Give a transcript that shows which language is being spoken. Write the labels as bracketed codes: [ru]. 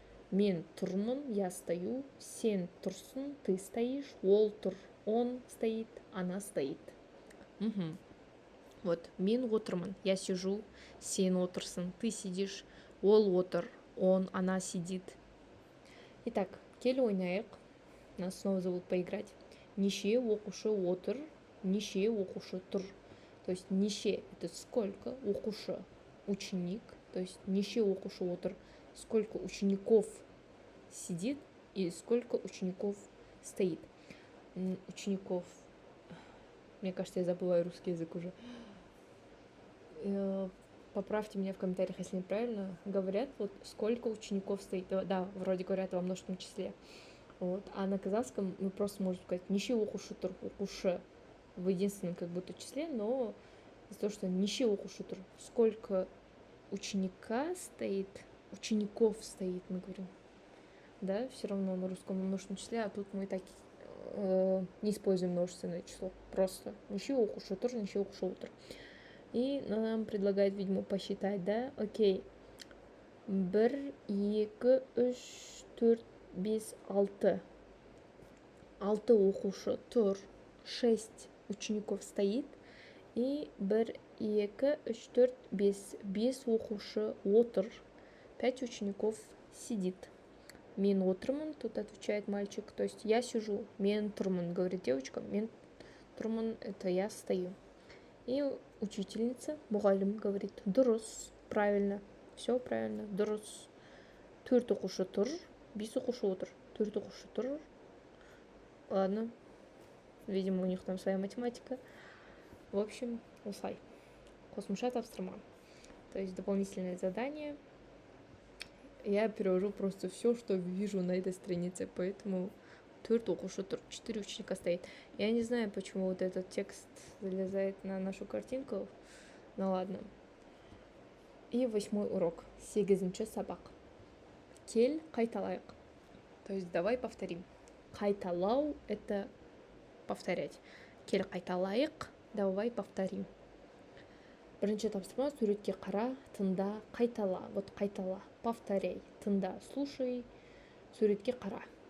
[kk] Мен тұрмын, [ru] я стою, [kk] сен тұрсың, [ru] ты стоишь, [kk] ол тұр, [ru] он стоит, она стоит. Угу. Вот, [kk] мен отырмын, [ru] я сижу, [kk] сен отырсың, [ru] ты сидишь, [kk] ол отыр, [ru] он, она сидит. Итак, [kk] келі ойнайық. [ru] Нас снова зовут поиграть. [kk] Неше оқушы отыр, неше оқушы тұр. [ru] То есть неше это сколько, оқушы ученик, то есть [kk] неше оқушы отыр, [ru] сколько учеников сидит и сколько учеников стоит. Учеников, мне кажется, я забываю русский язык уже. Поправьте меня в комментариях, если неправильно говорят, вот сколько учеников стоит. Да, вроде говорят во множественном числе. Вот. А на казахском мы просто можем сказать [kk] неше оқушы тұр, [ru] оқушы в единственном как будто числе, но из-за того, что неше оқушы тұр, сколько ученика стоит, учеников стоит, мы говорим. Да, все равно на русском множественном числе, а тут мы так не используем множественное число. [kk] Просто неше оқушы тұр, неше оқушы отыр. [ru] И нам предлагают, видимо, посчитать, да? Окей. 1, 2, 3, 4, 5, 6. [kk] 6 оқушы тұр, [ru] 6 учеников стоит. И 1, 2, 3, 4, 5. [kk] 5 оқушы отыр, [ru] 5 учеников сидит. [kk] Мен отырмын, [ru] тут отвечает мальчик, то есть я сижу. [kk] Мен тұрмын, [ru] говорит девочка. Мен тұрмын, это я стою. И учительница, мұғалім, говорит дұрыс, правильно, все правильно, дұрыс. [kk] 4 оқушы тұр, 5 оқушы отыр, 4 оқушы тұр. [ru] Ладно, видимо, у них там своя математика. В общем, осылай. [kk] Қосымша тапсырма. [ru] То есть дополнительное задание. Я перевожу просто все, что вижу на этой странице, поэтому [kk] 4 оқушы тұр, [ru] 4 ученика стоит. Я не знаю, почему вот этот текст залезает на нашу картинку, ну ладно. И 8-й урок, 8-ші сабақ. [kk] Кел, қайталайық. [ru] То есть давай повторим. Қайталау – это повторять. [kk] Кел, қайталайық, [ru] давай повторим. [kk] Бірінші тапсырма, суретке қара, тыңда, қайтала. Вот қайтала, повторяй, тыңда, слушай, суретке қара.